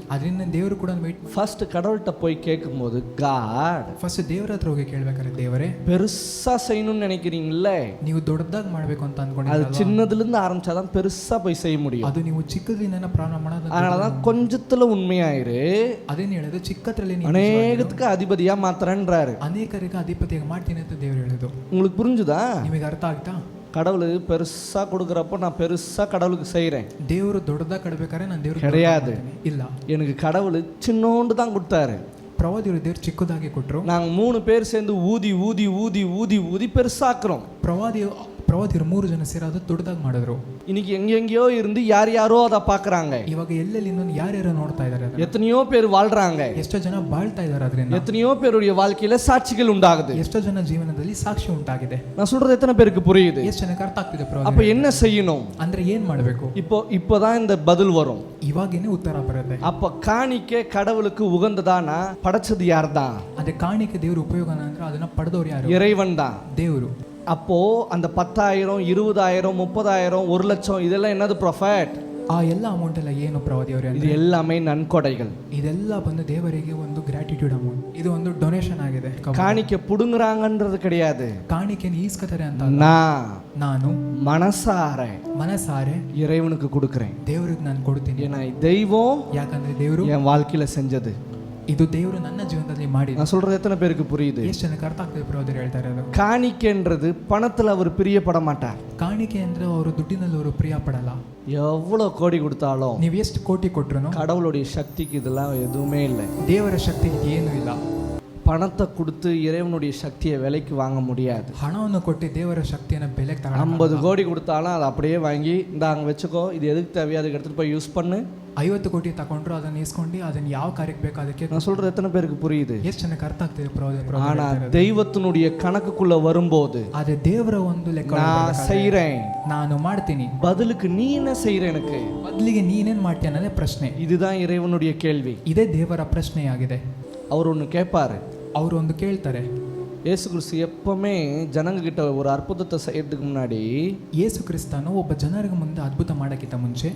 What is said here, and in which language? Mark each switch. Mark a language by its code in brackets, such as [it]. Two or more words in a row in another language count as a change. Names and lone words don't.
[kn] ಅದರಿಂದ ದೇವರು ಕೂಡ ವೆயிಟ್. [ta] ஃபர்ஸ்ட் கடவுள்கிட்ட போய் கேட்கும்போது காட் [kn] ಫಸ್ಟ್ ದೇವರ ಹತ್ರ ಹೋಗಿ ಕೇಳ್ಬೇಕಾದ್ರೆ, ದೇವರೇ [ta] பெருசா செய்யணும்னு நினைக்கிறீங்கல்ல, [kn] ನೀವು ದೊಡ್ಡದಾಗಿ ಮಾಡಬೇಕು ಅಂತ [ta] அது [kn] ಅನ್ಕೊಂಡಿದ್ದೀರಲ್ವಾ, [ta] சின்னதுல இருந்து ஆரம்பிச்சாதான் பெருசா போய் செய்ய முடியும். [kn] ಅದು ನೀವು ಚಿಕ್ಕದ್ರಿಂದ ಪ್ರಾರಂಭ ಮಾಡೋದು. [ta] அதனாலதான் கொஞ்சத்துல உண்மையாயிரு, [kn] ಅದೇನು ಹೇಳಿದ್ರು, ಚಿಕ್ಕದ್ರಲ್ಲಿ [ta] அநேகத்துக்கு அதிபதியா மாத்திரன்றாரு. [kn] ಅನೇಕರಿಗೆ ಅಧಿಪತಿಯಾಗಿ ಮಾಡ್ತೀನಿ ಅಂತ ದೇವರು ಹೇಳಿದ್ರು. [ta] உங்களுக்கு புரிஞ்சுதா? [kn] ನಿಮಗೆ ಅರ್ಥ ಆಗ್ತಾ? [ta] கடவுள் பெருசா கொடுக்குறப்போ நான் பெருசா கடவுளுக்கு செய்யறேன். [kn] ದೇವರು ದೊಡ್ಡದಾಗ ಕೊಡ್ಬೇಕಾದ್ರೆ ನಾನು ದೇವ್ರಿಗೆ [ta] கிடையாது. [kn] ಇಲ್ಲ, [ta] எனக்கு கடவுள் சின்னோண்டு தான் கொடுத்தாரு. [kn] ಪ್ರವಾದಿಯವರು ದೇವ್ರು ಚಿಕ್ಕದಾಗಿ ಕೊಟ್ಟರು. [ta] நாங்கள் 3 பேர் சேர்ந்து ஊதி ஊதி ஊதி ஊதி ஊதி பெருசாக்குறோம். [kn] ಪ್ರವಾದಿಯರು 3 ಜನ ಸೇರಿ ಅದು ದೊಡ್ಡದಾಗಿ ಮಾಡಿದ್ರು. [ta] இன்னைக்கு எங்கெங்கயோ இருந்து யார் யாரோ அதை பார்க்கறாங்க. [kn] ಇವಾಗ ಎಲ್ಲೆಲ್ಲಿಂದ ಯಾರ್ಯಾರು ನೋಡ್ತಾ ಇದ್ದಾರೆ, [ta] எத்தனையோ பேர் வாழ்றாங்க, [kn] ಎಷ್ಟೋ ಜನ ಬಾಳ್ತಾ ಇದ್ದಾರೆ, ಅದರಿಂದ [ta] எத்தனையோ பேருடைய வாழ்க்கையில சாட்சிகள் உண்டாகுது, [kn] ಎಷ್ಟೋ ಜನ ಜೀವನದಲ್ಲಿ ಸಾಕ್ಷಿ ಉಂಟಾಗಿದೆ. [ta] நான் சொல்றது எத்தனை பேருக்கு புரியுது? [kn] ಎಷ್ಟು ಜನಕ್ಕೆ ಅರ್ಥ ಆಗ್ತಿದೆ? [ta] அப்ப என்ன செய்யணும்? [kn] ಅಂದ್ರೆ ಏನ್ ಮಾಡಬೇಕು? [ta] இப்போதான் இந்த பதில் வரும். [kn] ಇವಾಗೇನೆ ಉತ್ತರ ಬರುತ್ತೆ. [ta] அப்ப காணிக்கை கடவுளுக்கு உகந்ததானா? படைச்சது யார் தான்? [kn] ಅದೇ ಕಾಣಿಕೆ ದೇವ್ರ ಉಪಯೋಗನ ಅಂದ್ರೆ ಅದನ್ನ ಪಡೆದವರು ಯಾರು? [ta] இறைவன் தான், [kn] ದೇವರು. [ta] அப்போ அந்த 10,000 20,000 30,000 1 லட்சம் இதெல்லாம் என்னது ப்ராஃபட்? [kn] ಆ ಎಲ್ಲ ಅಮೌಂಟ್ ಎಲ್ಲ ಏನು ಪ್ರವಾದಿಯವರೇ [ta] இது எல்லாமே நன்கொடைகள். [kn] ಇದೆಲ್ಲ ಬಂದು ದೇವರಿಗೆ ಒಂದು [en] gratitude amount, [kn] ಇದು ಒಂದು ಡೊನೇಷನ್ ಆಗಿದೆ. [ta] காணிக்க புடுங்குறாங்கன்றது கிடையாது. [kn] ಕಾಣಿಕೆಯನ್ನು ಈಸ್ಕತಾರೆ ಅಂತ ಅಲ್ಲ. ನಾನು [ta] மனசார இறைவனுக்கு கொடுக்கிறேன். [kn] ದೇವರಿಗೆ ನಾನು ಕೊಡ್ತೀನಿ. [ta] ஏன்னா தெய்வம் [kn] ಯಾಕಂದ್ರೆ ದೇವರು [ta] என் வாழ்க்கையில செஞ்சது. [kn] ಇದು ದೇವರು ನನ್ನ ಜೀವನದಲ್ಲಿ ಮಾಡಿ. [ta] நான் சொல்றது எத்தனை பேருக்கு புரியுது? [kn] ಎಷ್ಟು ಜನಕ್ಕೆ ಅರ್ಥ ಆಗ್ತದೆ ಪ್ರವಾದಿಗಳು ಹೇಳ್ತಾರೆ ಅದು. [ta] காணிக்கைன்றது பணத்துல அவர் பிரியப்பட மாட்டார். [kn] ಕಾಣಿಕೆ ಅಂದ್ರೆ ಅವರು ದುಡ್ಡಿನಲ್ಲಿ ಅವರು ಪ್ರಿಯ ಪಡಲ್ಲ. [ta] எவ்வளவு கோடி கொடுத்தாலும் [kn] ನೀವು ಎಷ್ಟು ಕೋಟಿ ಕೊಟ್ರು [ta] கடவுளுடைய சக்திக்கு இதெல்லாம் எதுவுமே இல்லை. [kn] ದೇವರ ಶಕ್ತಿಗೆ ಏನೂ ಇಲ್ಲ. [ta] பணத்தை கொடுத்து இறைவனுடைய சக்தியை விலைக்கு வாங்க முடியாது. [kn] ಹಣವನ್ನು ಕೊಟ್ಟು ದೇವರ ಶಕ್ತಿಯನ್ನು ಬೆಲೆಗೆ ತಗೊಳ್ಳೋಣ. [ta] 50 கோடி கொடுத்தாலும் அதை அப்படியே வாங்கி இந்த அங்கே வச்சுக்கோ, இது எதுக்கு தேவையோ அதுக்கு எடுத்துட்டு போய் யூஸ் பண்ணு. [kn] 50 ಕೋಟಿ ತಗೊಂಡ್ರು ಅದನ್ನ ಇಸ್ಕೊಂಡು ಅದನ್ನ ಯಾವ ಕಾರ್ಯಕ್ಕೆ ಬೇಕು ಅದಕ್ಕೆ. [ta] நான் சொல்றது எத்தனை பேருக்கு புரியுது? [kn] ಎಷ್ಟು ಜನಕ್ಕೆ ಅರ್ಥ ಆಗ್ತದೆ [ta] ஆனா தெய்வத்தினுடைய கணக்குக்குள்ள வரும்போது [kn] ಅದೇ ದೇವರ ಒಂದು ಲೆಕ್ಕ [ta] நான் செய்றேன், [kn] ನಾನು ಮಾಡ್ತೀನಿ, [ta] பதிலுக்கு நீ என்ன செய்ற, எனக்கு [kn] ಬದಲಿಗೆ ನೀನೇನ್ ಮಾಡ್ತೀಯ ಅನ್ನೋದೇ ಪ್ರಶ್ನೆ. [ta] இதுதான் இறைவனுடைய கேள்வி. [kn] ಇದೇ ದೇವರ ಪ್ರಶ್ನೆಯಾಗಿದೆ. [ta] அவர் ஒன்று கேட்பாரு, [kn] ಅವರು ಒಂದು ಕೇಳ್ತಾರೆ. [ta] இயேசு கிறிஸ்து எப்பவுமே ஜனங்க கிட்ட ஒரு அற்புதத்தை செய்யறதுக்கு முன்னாடி [kn] ಯೇಸು ಕ್ರಿಸ್ತನು ಒಬ್ಬ ಜನರಿಗೆ ಮುಂದೆ ಅದ್ಭುತ ಮಾಡೋಕ್ಕಿಂತ ಮುಂಚೆ